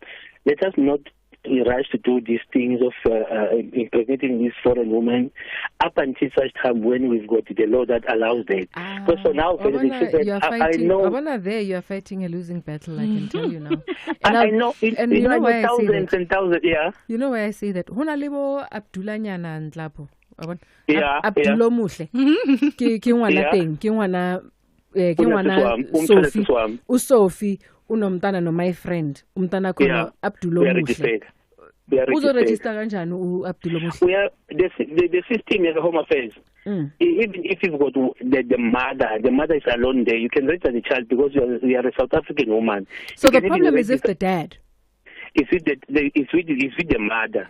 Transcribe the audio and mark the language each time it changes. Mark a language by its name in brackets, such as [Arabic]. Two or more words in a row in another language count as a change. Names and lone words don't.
[English] Let us not rush to do these things of impregnating this foreign woman up until such time when we've got the law that allows that. Because for now, I know you're fighting a losing battle. I can tell you now. I know. And you know why I say that? And thousands, yeah. You know why I say that? [Southern Sotho] Hona lebo Abdullah Nyana Ndlapo. [English] Yeah. Abdullah Muhle. [Southern Sotho] Ki ngwana teng, ki ngwana Sophie. Sophie. [Zulu] Unomntana no [English] my friend [Zulu] umntana khona Abdullah Muhle uzoregister kanjani Abdullah Muhle? [English] We are the system is a Home Affairs. Even if you've got the mother is alone there, you can register the child because you are a South African woman. So the problem is if the dad. It's with the mother.